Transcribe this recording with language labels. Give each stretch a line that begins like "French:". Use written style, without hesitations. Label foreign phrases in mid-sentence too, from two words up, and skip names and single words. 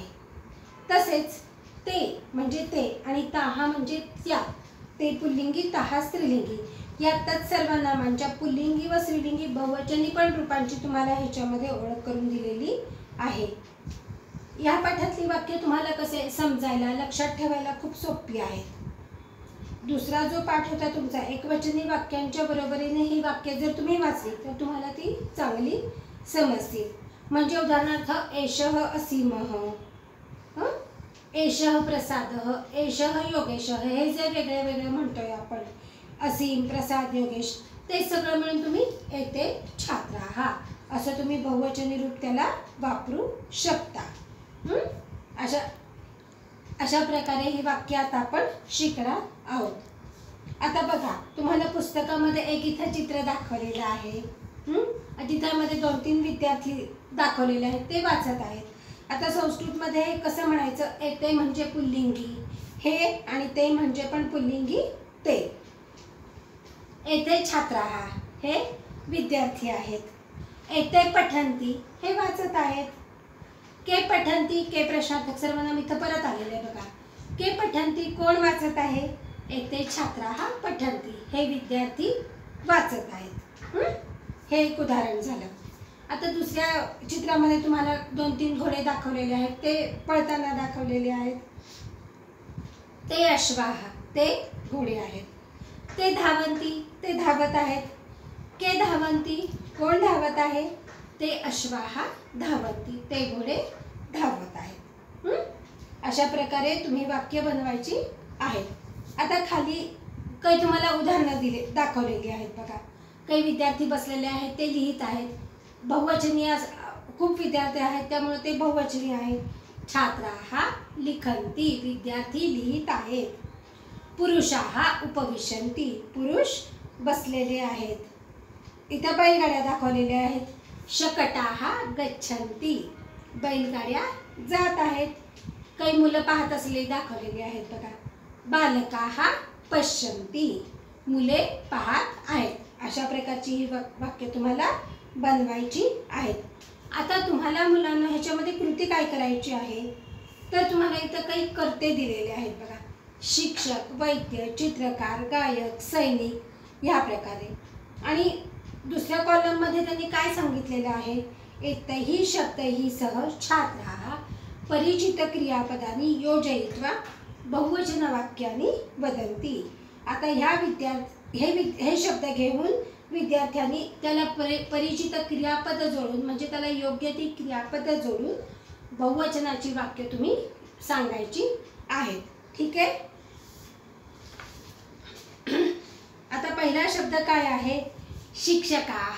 Marathi: तसेच ते म्हणजे ते आणि ता हा म्हणजे त्या, ते पुल्लिंगी ता हा स्त्रीलिंगी या तत्सर्वनामांच्या पुल्लिंगी व स्त्रीलिंगी बहुवचनी पण रूपांची तुम्हाला ह्याच्यामध्ये ओळख करून दिलेली आहे। या पाठातली वाक्य तुम्हाला कसे समजायला लक्षात ठेवायला खूप सोपी आहेत। दुसरा जो पाठ होता तुमचा एकवचनी वाक्यांच्या बरोबरीने ही वाक्य जर तुम्ही वाचली तर तुम्हाला ती चांगली समजतील।
Sanskrit: म्हणजे उदाहरणार्थ एषः असीमः, एषः प्रसादः, एषः योगेशः,
Marathi: हे जे वेगळे वेगळे म्हणतोय आपण असीम प्रसाद योगेश, ते सगळं मिळून तुम्ही
Sanskrit: एते छात्राः
Marathi: असं तुम्ही बहुवचनी रूप त्याला वापरू शकता। अशा प्रकारे ही वाक्य आता आपण शिकणार आहोत। आता बघा, तुम्हाला पुस्तकामध्ये एक इथं चित्र दाखवलेलं आहे। तिथामध्ये 2-3 विद्यार्थी दाखवलेले आहेत, ते वाचत आहेत। आता संस्कृतमध्ये कसं म्हणायचं, एते म्हणजे पुल्लिंगी हे आणि ते म्हणजे पण पुल्लिंगी ते।
Sanskrit: एते छात्राः
Marathi: हे विद्यार्थी आहेत।
Sanskrit: एते पठन्ति
Marathi: हे वाचत आहेत।
Sanskrit: के पठन्ति
Marathi: के प्रश्नार्थक सर्वनाम इथं परत आलेले आहे बघा।
Sanskrit: के पठन्ति
Marathi: कोण वाचत आहे,
Sanskrit: एते छात्राः पठन्ति
Marathi: हे विद्यार्थी वाचत आहेत। हे एक उदाहरण झालं। आता दुसऱ्या चित्रामध्ये तुम्हाला 2-3 घोडे दाखवलेले आहेत, ते पळताना दाखवलेले आहेत।
Sanskrit: ते अश्वाः
Marathi: ते घोडे आहेत।
Sanskrit: ते धावन्ति
Marathi: ते धावत आहेत।
Sanskrit: के धावन्ति
Marathi: कोण धावत आहे,
Sanskrit: ते अश्वाः धावन्ति
Marathi: ते घोडे धावत आहेत। अशा प्रकारे तुम्ही वाक्य बनवायची आहेत। आता खाली काही तुम्हाला उदाहरणं दाखवलेली आहेत बघा। काही विद्यार्थी बसलेले आहेत, ते लिहित आहेत। बहुवचनी खूप विद्यार्थी आहेत त्यामुळे ते बहुवचनी आहेत।
Sanskrit: छात्राः लिखन्ति
Marathi: विद्यार्थी लिहित आहेत।
Sanskrit: पुरुषाः उपविशन्ति
Marathi: पुरुष बसलेले आहेत। इथं बैलगाड्या दाखवलेल्या आहेत।
Sanskrit: शकटाः गच्छन्ति
Marathi: बैलगाड्या जात आहेत। काही मुलं पाहत असलेली दाखवलेली आहेत बघा।
Sanskrit: बालकाः पश्यन्ति
Marathi: मुले पाहत आहेत। अशा प्रकारची ही वाक्य तुम्हाला बनवायची आहेत। आता तुम्हाला मुलांना ह्याच्यामध्ये कृती काय करायची आहे, तर तुम्हाला इथं काही कर्ते दिलेले आहेत बघा। शिक्षक, वैद्य, चित्रकार, गायक, सैनिक ह्या प्रकारे। आणि दुसऱ्या कॉलममध्ये त्यांनी काय सांगितलेलं आहे,
Sanskrit: एतैः शब्दैः सह छात्राः परिचित क्रियापदानि योजयित्वा बहुवचन वाक्यानि वदन्ति।
Marathi: आता हे शब्द घेऊन विद्यार्थ्यांनी त्याला परिचित क्रियापद जोडून म्हणजे त्याला योग्य ती क्रियापद जोडून बहुवचनाची वाक्य तुम्ही सांगायची आहेत। ठीक आहे। आता पहिला शब्द काय आहे, शिक्षकाः।